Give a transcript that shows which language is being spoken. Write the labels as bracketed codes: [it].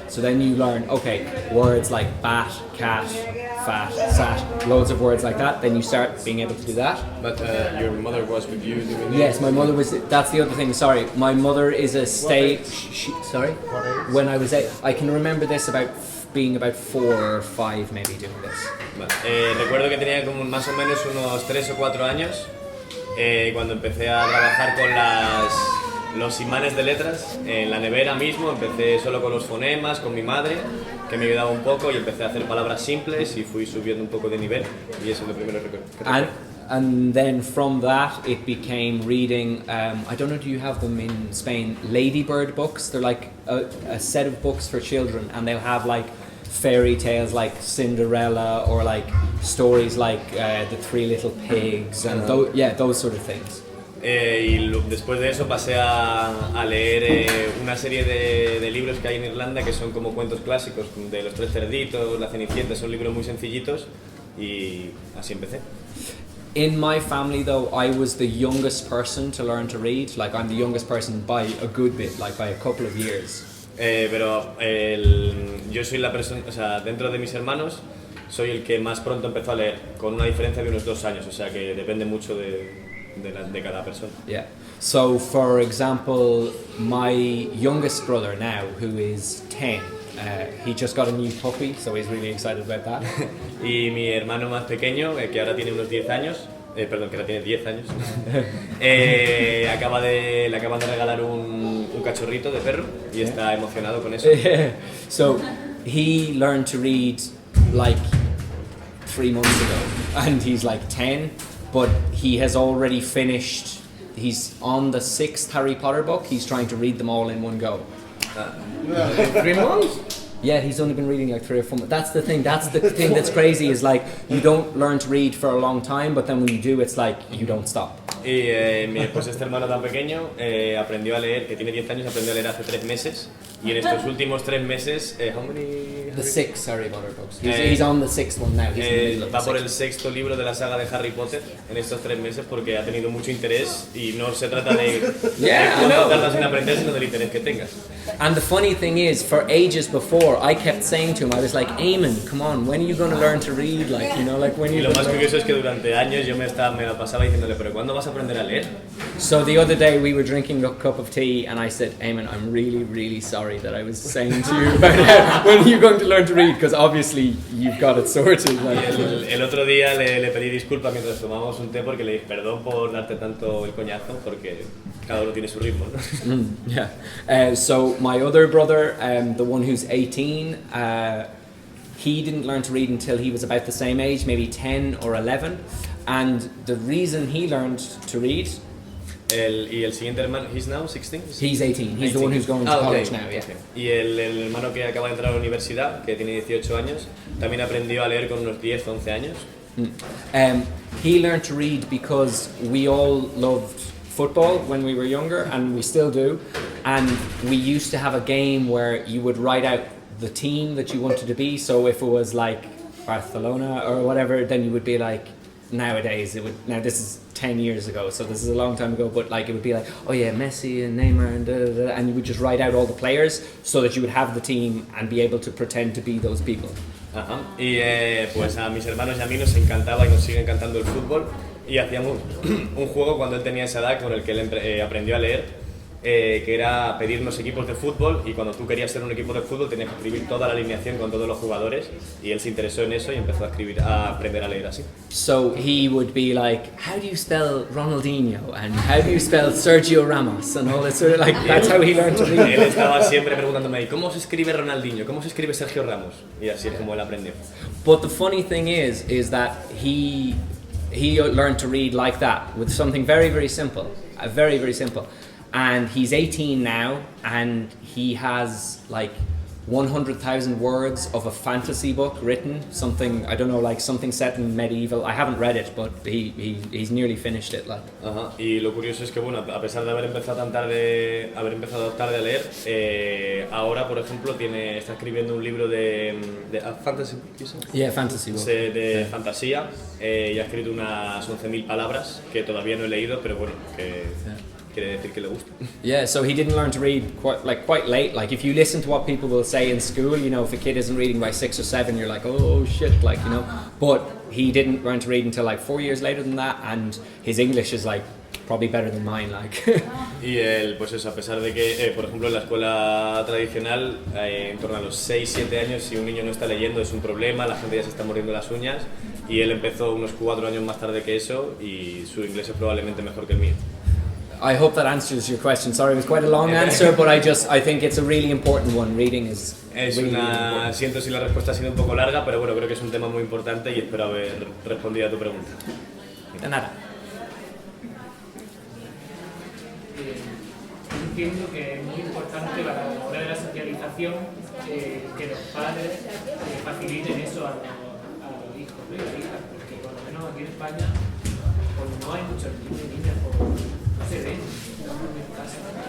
[en] So then you learn, okay, words like bat, cat, fat, sat, loads of words like that, then you start being able to do that. But your mother was with you doing Yes, my mother was. That's the other thing. Sorry, my mother is a state. Sorry, when I was 8, I can remember this about being about 4 or 5, maybe doing this. [es] Vale. Recuerdo que tenía como más o menos unos 3 o 4 años cuando empecé a trabajar con los imanes de letras en la nevera mismo. Empecé solo con los fonemas, con mi madre, que me ayudaba un poco, y empecé a hacer palabras simples y fui subiendo un poco de nivel, y eso es lo primero que recuerdo. [en] And then from that it became reading, I don't know, do you have them in Spain, ladybird books? They're like a set of books for children, and they'll have like fairy tales like Cinderella, or like stories like The Three Little Pigs, and those sort of things. [es] Después de eso pasé a leer una serie de libros que hay en Irlanda que son como cuentos clásicos, de Los Tres Cerditos, La Cenicienta. Son libros muy sencillitos y así empecé. [en] In my family though, I was the youngest person to learn to read. Like, I'm the youngest person by a good bit, like by a couple of years. [es] Pero yo soy la persona, o sea, dentro de mis hermanos soy el que más pronto empezó a leer, con una diferencia de unos 2 años, o sea que depende mucho de cada persona. [en] Yeah. So, for example, my youngest brother now, who is 10, he just got a new puppy, so he's really excited about that. [es] Y mi hermano más pequeño, que ahora tiene unos 10 años, perdón, que ahora tiene 10 años, le acaban de regalar un cachorrito de perro y está emocionado con eso. [en] So, he learned to read like 3 months ago, and he's like 10, but he has already finished, he's on the 6th Harry Potter book. He's trying to read them all in one go. 3 months? Yeah, he's only been reading like 3 or 4 months. That's the thing that's crazy, is like, you don't learn to read for a long time, but then when you do, it's like, you don't stop. [es] Y pues este hermano tan pequeño aprendió a leer, que tiene 10 años, aprendió a leer hace 3 meses, y en estos últimos 3 meses, [en] how many? The 6 Harry Potter books. He's on the 6th one now. He's in the middle of [es] Va [en] the [es] por [en] 6th. [es] el 6º libro de la saga de Harry Potter en estos 3 meses, porque ha tenido mucho interés, y no se trata de [en] Yeah, I [es] cuánto [en] know. [es] tardas en aprender, sino del interés que tengas. [en] And the funny thing is, for ages before, I kept saying to him, I was like, Eamon, come on, when are you going to learn to read? Like, you know, like when [es] Y [en] you. [es] lo más curioso es que durante años yo me la pasaba diciéndole, pero ¿cuándo vas a aprender a leer? [en] So the other day we were drinking a cup of tea, and I said, Eamon, I'm really, really sorry that I was saying to you about when are you going to learn to read, because obviously you've got it sorted. Like, [es] El otro día le pedí disculpas mientras tomábamos un té, porque le dije perdón por darte tanto el coñazo, porque cada uno tiene su ritmo, ¿no? [en] yeah. So my other brother, the one who's 18, he didn't learn to read until he was about the same age, maybe 10 or 11. And the reason he learned to read... [es] Y el siguiente hermano, [en] he's now 16? He's 18. He's the one who's going to college now, yeah. Okay. [es] Y el hermano que acaba de entrar a la universidad, que tiene 18 años, también aprendió a leer con unos 10, 11 años. [en] He learned to read because we all loved football when we were younger, and we still do. And we used to have a game where you would write out the team that you wanted to be. So if it was like Barcelona or whatever, then you would be like, nowadays it would, now this is 10 years ago, so this is a long time ago, but like it would be like, oh yeah, Messi and Neymar and da, da, da, and you would just write out all the players so that you would have the team and be able to pretend to be those people. [es] Ajá. Y pues a mis hermanos y a mí nos encantaba y nos sigue encantando el fútbol y hacíamos un juego cuando él tenía esa edad con el que él aprendió a leer, que era pedirnos equipos de fútbol, y cuando tú querías ser un equipo de fútbol tenías que escribir toda la alineación con todos los jugadores, y él se interesó en eso y empezó a aprender a leer así. [en] So he would be like, how do you spell Ronaldinho and how do you spell Sergio Ramos and all this sort of, like, that's how he learned to read. [es] Él estaba siempre preguntándome, ¿cómo se escribe Ronaldinho? ¿Cómo se escribe Sergio Ramos? Y así es como él aprendió. [en] But the funny thing is that he learned to read like that with something very, very simple, very, very simple. And he's 18 now, and he has like 100,000 words of a fantasy book written, something, I don't know, like something set in medieval. I haven't read it, but he's nearly finished it, like. [es] Ajá. Y lo curioso es que, bueno, a pesar de haber empezado tarde a leer, ahora, por ejemplo, está escribiendo un libro de fantasy, [en] Yeah, fantasy book. [es] de fantasía, y ha escrito unas 11.000 palabras que todavía no he leído, pero bueno, que quiere decir que le gusta. [en] Yeah, so he didn't learn to read quite late. Like, if you listen to what people will say in school, you know, if a kid isn't reading by 6 or 7, you're like, oh shit, like, you know. But he didn't learn to read until like 4 years later than that, and his English is like probably better than mine, like. Y él, pues eso, a pesar de que, por ejemplo, en la escuela tradicional, en torno a los 6-7 años, si un niño no está leyendo es un problema, la gente ya se está mordiendo las uñas, y él empezó unos 4 años más tarde que eso, y su inglés es probablemente mejor que el mío. I hope that answers your question. Sorry, it was quite a long answer, but I think it's a really important one. Reading is really important. [es] Siento si la respuesta ha sido un poco larga, pero bueno, creo que es un tema muy importante y espero haber respondido a tu pregunta. De nada. Entiendo que es muy importante para la hora de la socialización que los padres faciliten eso a los hijos y las hijas, porque por lo menos aquí en España pues no hay muchos niños y niñas, no se ven en casa.